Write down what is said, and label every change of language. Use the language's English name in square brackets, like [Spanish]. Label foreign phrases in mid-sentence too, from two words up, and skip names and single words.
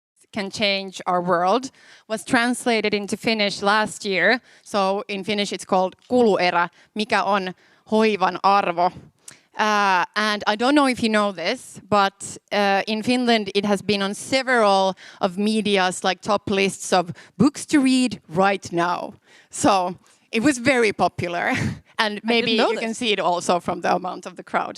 [English] can change our world was translated into Finnish last year. So in Finnish it's called [Finnish] kuluerä, mikä on hoivan arvo. [English] And I don't know if you know this, but in Finland it has been on several of media's like top lists of books to read right now. So it was very popular, and maybe you can see it also from the amount of the crowd.